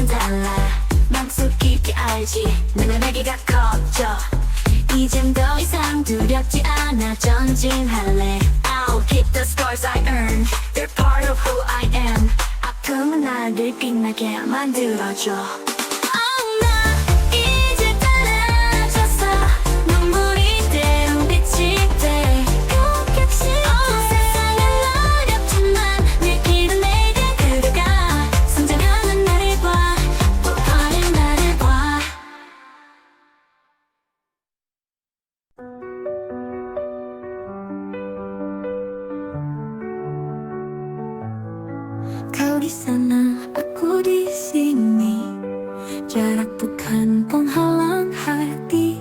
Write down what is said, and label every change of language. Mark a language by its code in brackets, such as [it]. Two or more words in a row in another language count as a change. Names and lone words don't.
[ko] 달라 맘속 깊이 알지 내가 날개가 커져 이젠 더 이상 두렵지 않아 전진할래 [en] I'll keep the scars I earned They're part of who I am [ko] 아픔은 나를 빛나게 만들어줘 나 이제 달라졌어 눈물이 때론 빛이 돼 세상은 어렵지만 내 길은 내가 그려가 성장하는 나를 봐 빛나는 나를 봐 [id] Kau di sana, aku di sini. Jarak bukan penghalang hati.